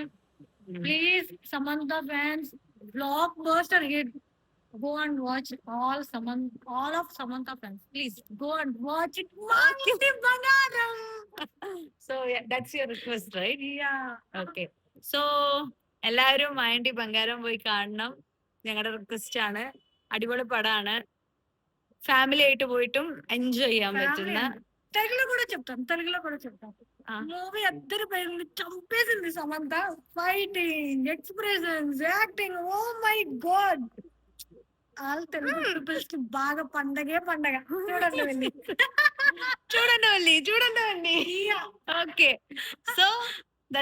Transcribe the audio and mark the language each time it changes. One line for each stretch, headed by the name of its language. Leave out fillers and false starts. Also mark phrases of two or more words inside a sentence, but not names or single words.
English: Please, Samantha fans, blockbuster hit. Go and watch all of Samantha fans. Please go and watch it. Mayanti Bangaram. So yeah, that's your request, right? Yeah. Okay. So
Malayalam: എല്ലാവരും മായൻടി ബംഗാരം പോയി കാണണം. ഞങ്ങളുടെ റിക്വസ്റ്റ് ആണ്. അടിപൊളി പടമാണ്. ഫാമിലി ആയിട്ട് പോയിട്ടും എൻജോയ് ചെയ്യാൻ പറ്റുന്ന
Telugu: తెలుగులో కూడా చెప్తాను. ఆ. మూవీ అందరి పేర్లు చంపేసింది సమంత. ఫైటింగ్, ఎక్స్ప్రెషన్స్, యాక్టింగ్,
English: Oh my God. All Telugu peoples
Telugu: కి బాగా పండగే పండగ. చూడండి వెళ్ళి. చూడండి.
English: Okay, so that's it.